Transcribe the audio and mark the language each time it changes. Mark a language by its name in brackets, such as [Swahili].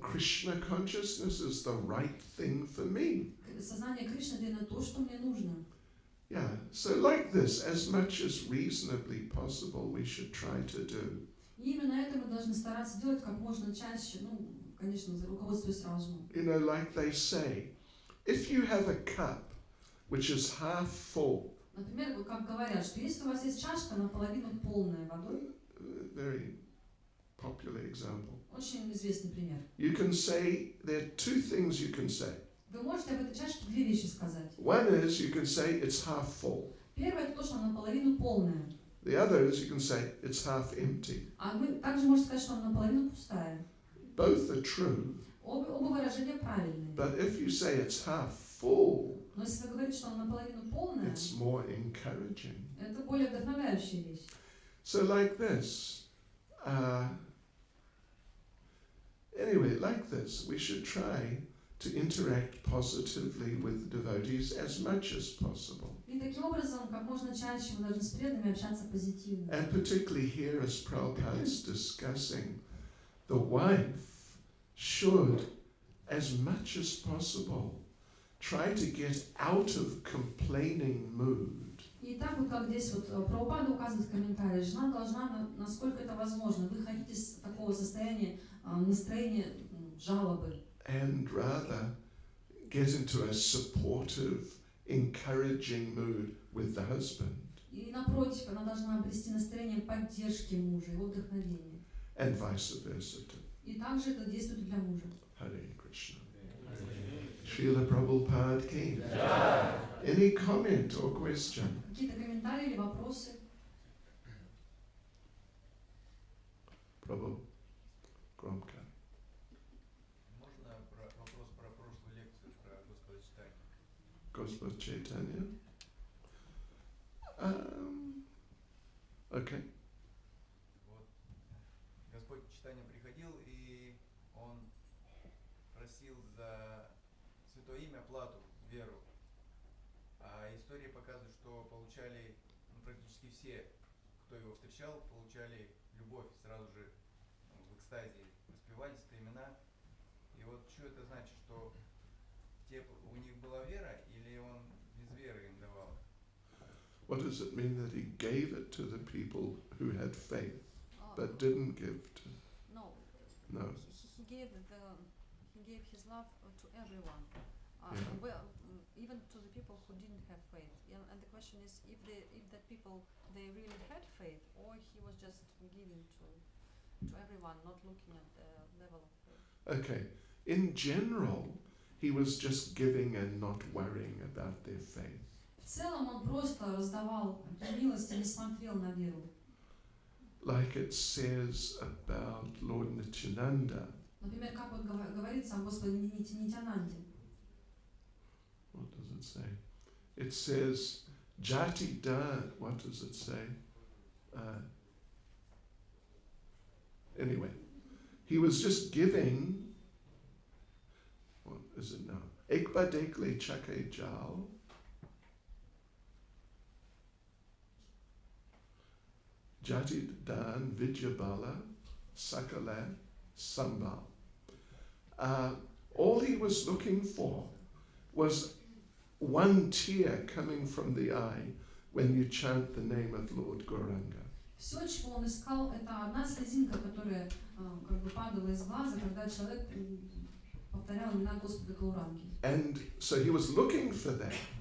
[English] Krishna consciousness is the right thing for me. [Russian] Сознание Кришны — это именно то, что мне нужно. [English] Yeah, so like this, as much as reasonably possible, we should try to do. [Russian] И именно это мы должны стараться делать как можно чаще, ну, конечно, руководствуясь разумом. [English] You know, like they say, if you have a cup which is half full, [Russian] Например, вот как говорят, что если у вас есть чашка наполовину полная водой, [English] very popular example, [Russian] очень известный пример. [English] you can say, there are two things you can say. [Russian] Вы можете об этой чашке две вещи сказать. [English] One is you can say it's half full. [Russian] Первое — это то, что она наполовину полная. [English] The other is you can say it's half empty. [Russian] А вы также можете сказать, что она наполовину пустая. [English] Both are true, [Russian] Оба выражения правильные. [English] but if you say it's half full, [Russian] Но если вы говорите, что она наполовину полная, [English] it's more encouraging. [Russian] это более вдохновляющая вещь. [English] So like this, anyway, like this, we should try to interact positively with devotees as much as possible. [Russian] И таким образом, как можно чаще мы должны с преданными общаться позитивно. [English] And particularly here, as Prabhupada's discussing, the wife should, as much as possible, try to get out of complaining mood. [Russian] И так вот, как здесь вот Прабхупада указывает в комментарии, жена должна, насколько это возможно, выходить из такого состояния, настроения жалобы. [English] And rather get into a supportive, encouraging mood with the husband. [Russian] И напротив, она должна обрести настроение поддержки мужа, его вдохновения. [English] And vice versa too. [Russian] И также это действует для мужа. [English] Hare Krishna. Srila Prabhupada Ki. Any comment or question? [Russian] Какие-то комментарии или вопросы? [English] Prabhu Gromka. [Russian] Можно вопрос про прошлую лекцию про Господа читания? Gospod Chaitanya. [English] Okay. [Russian] Вот. Господь читания приходил, и он просил за святое имя плату, веру. А история показывает, что получали практически все, кто его встречал, получали любовь сразу же в экстазе, распевались это имена. И вот что это значит, что у них была вера, или он без веры им давал? [English] What does it mean that he gave it to the people who had faith but didn't give to? No. No. He gave his love to everyone, Yeah. well, even to the people who didn't have faith. And the question is, if that people they really had faith, or he was just giving to everyone, not looking at the level of faith. Okay. In general, he was just giving and not worrying about their faith. [Russian] В целом он просто раздавал милости, не смотрел на веру. [English] Like it says about Lord Nityananda. [Russian] Например, как вот говорится о Господе Нитянанде. [English] What does it say? It says, Jati Dan. What does it say? Anyway, he was just giving. What is it now? [Bangla] Ekba dekle chake jal. Jati Dan Vidyabala Sakala Sambal. [English] All he was looking for was one tear coming from the eye when you chant the name of Lord Gauranga. [Russian] Все, чего он искал, это одна слезинка, которая как бы падала из глаза, когда человек повторял имена Господа Гауранги. [English] And so he was looking for that.